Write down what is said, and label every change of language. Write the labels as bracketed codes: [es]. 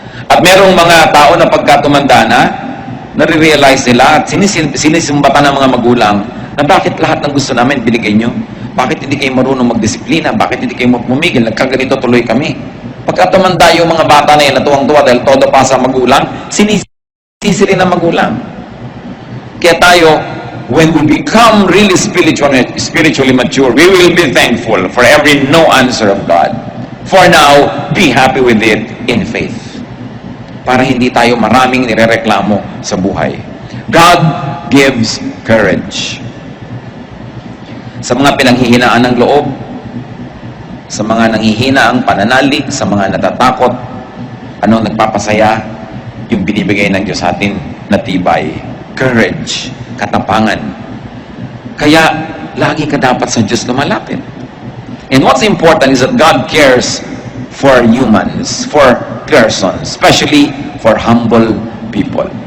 [tl] At merong mga tao na pagkatumanda na, nare-realize nila at sinisimbatan ng mga magulang na bakit lahat ng gusto namin binigay nyo? Bakit hindi kayo marunong magdisiplina? Bakit hindi kayo pumigil? Nagkaganito tuloy kami. Pagkatumanda yung mga bata na yun, natuwang-tuwa dahil todo pa sa magulang, sinisisi rin ng magulang. Kaya tayo, [en] when we become really spiritually mature, we will be thankful for every no answer of God. For now, be happy with it in faith. [tl] para hindi tayo maraming nirereklamo sa buhay. [en] God gives courage. [tl] Sa mga pinanghihinaan ng loob, sa mga nanghihina ang pananalig, sa mga natatakot, ano nagpapasaya? Yung binibigay ng Diyos sa atin na tibay, courage, katapangan. Kaya, lagi ka dapat sa Diyos lumalapit. [en] And what's important is that God cares for humans, for persons, especially for humble people.